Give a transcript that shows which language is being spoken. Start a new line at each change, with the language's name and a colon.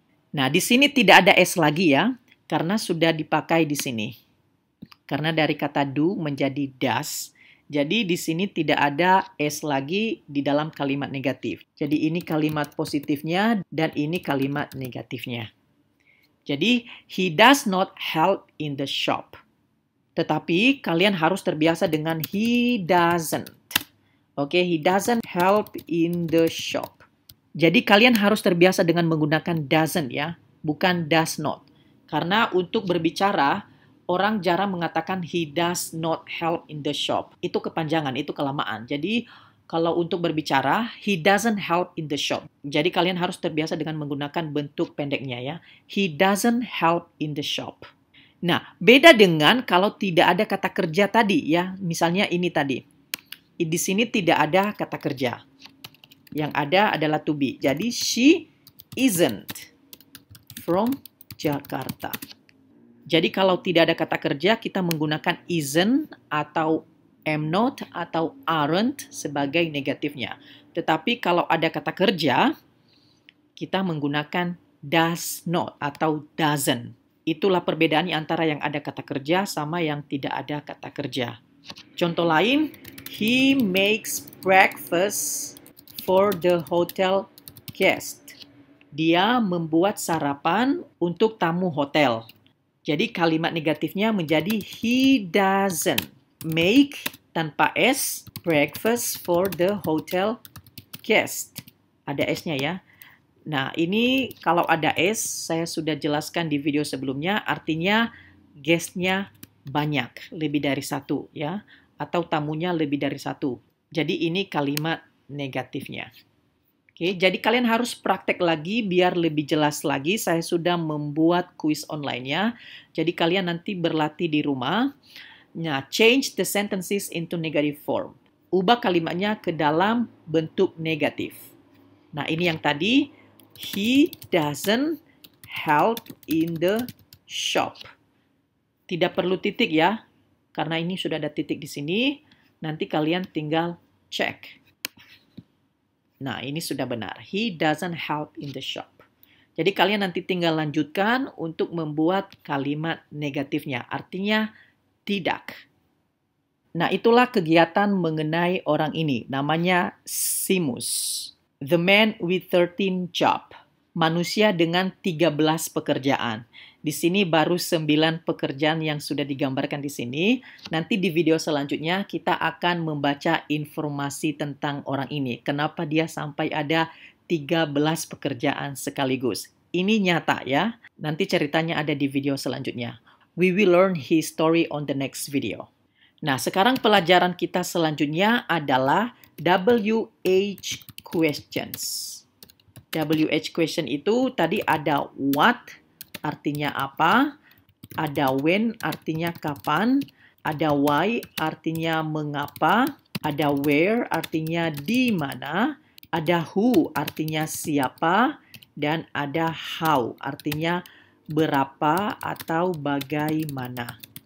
Indonesian: Nah, di sini tidak ada S lagi ya, karena sudah dipakai di sini. Karena dari kata do menjadi does, jadi di sini tidak ada S lagi di dalam kalimat negatif. Jadi ini kalimat positifnya dan ini kalimat negatifnya.
English: Jadi, he does not help in the shop.
Indonesian: Tetapi kalian harus terbiasa dengan
English: he doesn't. Oke, he doesn't help in the shop.
Indonesian: Jadi kalian harus terbiasa dengan menggunakan doesn't ya, bukan does not. Karena untuk berbicara, orang jarang mengatakan
English: he does not help in the shop.
Indonesian: Itu kepanjangan, itu kelamaan. Jadi, kalau untuk berbicara,
English: he doesn't help in the shop.
Indonesian: Jadi, kalian harus terbiasa dengan menggunakan bentuk pendeknya ya.
English: He doesn't help in the shop.
Indonesian: Nah, beda dengan kalau tidak ada kata kerja tadi ya. Misalnya ini tadi. Di sini tidak ada kata kerja. Yang ada adalah to be.
English: Jadi, she isn't from Jakarta.
Indonesian: Jadi kalau tidak ada kata kerja, kita menggunakan isn't atau am not atau aren't sebagai negatifnya. Tetapi kalau ada kata kerja, kita menggunakan does not atau doesn't. Itulah perbedaannya antara yang ada kata kerja sama yang tidak ada kata kerja. Contoh lain,
English: he makes breakfast for the hotel guest.
Indonesian: Dia membuat sarapan untuk tamu hotel. Jadi kalimat negatifnya menjadi
English: he doesn't make
Indonesian: tanpa S
English: breakfast for the hotel guest.
Indonesian: Ada S-nya ya. Nah, ini kalau ada S, saya sudah jelaskan di video sebelumnya, artinya guest-nya banyak, lebih dari satu ya, atau tamunya lebih dari satu. Jadi ini kalimat negatifnya. Oke, jadi kalian harus praktek lagi biar lebih jelas lagi. Saya sudah membuat kuis online-nya. Jadi kalian nanti berlatih di rumah.
English: Nah, change the sentences into negative form.
Indonesian: Ubah kalimatnya ke dalam bentuk negatif. Nah, ini yang tadi.
English: He doesn't help in the shop.
Indonesian: Tidak perlu titik ya, karena ini sudah ada titik di sini. Nanti kalian tinggal cek. Nah, ini sudah benar.
English: He doesn't help in the shop.
Indonesian: Jadi kalian nanti tinggal lanjutkan untuk membuat kalimat negatifnya. Artinya tidak. Nah, itulah kegiatan mengenai orang ini. Namanya
English: Seamus. The man with 13 job.
Indonesian: Manusia dengan 13 pekerjaan. Di sini baru 9 pekerjaan yang sudah digambarkan di sini. Nanti di video selanjutnya kita akan membaca informasi tentang orang ini. Kenapa dia sampai ada 13 pekerjaan sekaligus. Ini nyata ya. Nanti ceritanya ada di video selanjutnya.
English: We will learn his story on the next video.
Indonesian: Nah, sekarang pelajaran kita selanjutnya adalah WH questions. WH question itu tadi ada what, artinya apa, ada when, artinya kapan, ada why, artinya mengapa, ada where, artinya di mana, ada who, artinya siapa, dan ada how, artinya berapa atau bagaimana.